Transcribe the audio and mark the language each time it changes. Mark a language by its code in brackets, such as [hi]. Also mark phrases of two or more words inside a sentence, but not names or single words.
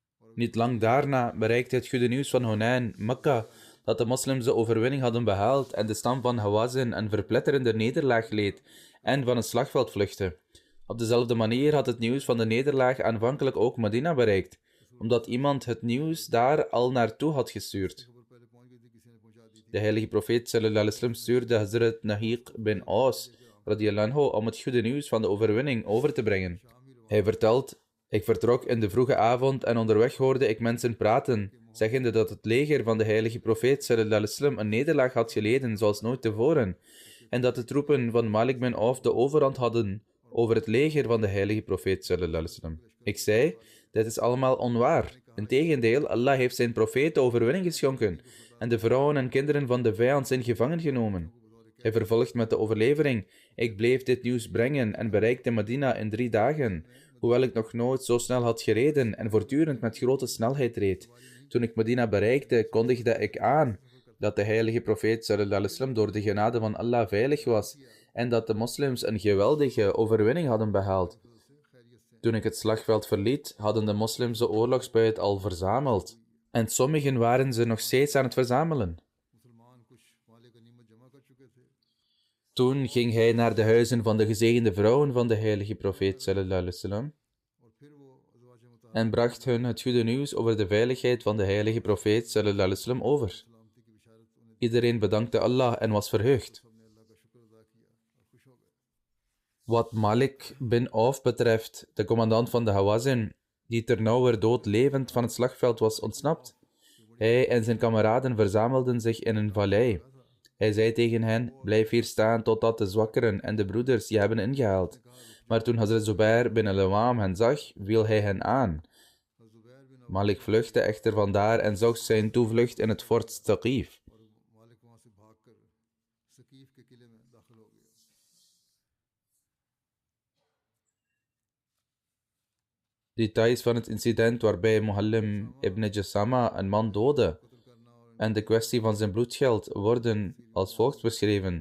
[nl] Niet lang daarna bereikte het goede nieuws van Hunain, Mekka, dat de moslims de overwinning hadden behaald en de stam van Hawazin een verpletterende nederlaag leed en van het slagveld vluchtte. Op dezelfde manier had het nieuws van de nederlaag aanvankelijk ook Medina bereikt, omdat iemand het nieuws daar al naartoe had gestuurd. De heilige profeet [ar] صلى الله عليه وسلم [nl] stuurde Hazrat Nahiq bin Aus [ar] رضي الله عنه [nl] om het goede nieuws van de overwinning over te brengen. Hij vertelt: ik vertrok in de vroege avond en onderweg hoorde ik mensen praten, zeggende dat het leger van de heilige profeet [ar] صلى الله عليه وسلم [nl] een nederlaag had geleden zoals nooit tevoren, en dat de troepen van Malik bin Auf de overhand hadden over het leger van de heilige profeet [ar] صلى الله عليه وسلم. [nl] Ik zei: dit is allemaal onwaar. Integendeel, Allah heeft zijn profeet de overwinning geschonken en de vrouwen en kinderen van de vijand zijn gevangen genomen. Hij vervolgt met de overlevering: ik bleef dit nieuws brengen en bereikte Medina in 3 dagen, hoewel ik nog nooit zo snel had gereden en voortdurend met grote snelheid reed. Toen ik Medina bereikte, kondigde ik aan dat de heilige profeet [ar] صلى الله عليه وسلم [nl] door de genade van Allah veilig was en dat de moslims een geweldige overwinning hadden behaald. Toen ik het slagveld verliet, hadden de moslims de oorlogsbuit al verzameld en sommigen waren ze nog steeds aan het verzamelen. Toen ging hij naar de huizen van de gezegende vrouwen van de heilige profeet [ar] صلى الله عليه وسلم [nl] en bracht hun het goede nieuws over de veiligheid van de heilige profeet [ar] صلى الله عليه وسلم [nl] over. Iedereen bedankte Allah en was verheugd. Wat Malik bin Auf betreft, de commandant van de Hawazin, die ternauwernood levend van het slagveld was ontsnapt, hij en zijn kameraden verzamelden zich in een vallei. Hij zei tegen hen: blijf hier staan totdat de zwakkeren en de broeders je hebben ingehaald. Maar toen Hazrat Zubair bin al-Awam hen zag, viel hij hen aan. Malik vluchtte echter vandaar en zocht zijn toevlucht in het fort Thaqif. Details van het incident waarbij Muhallim ibn Jassama een man doodde en de kwestie van zijn bloedgeld worden als volgt beschreven.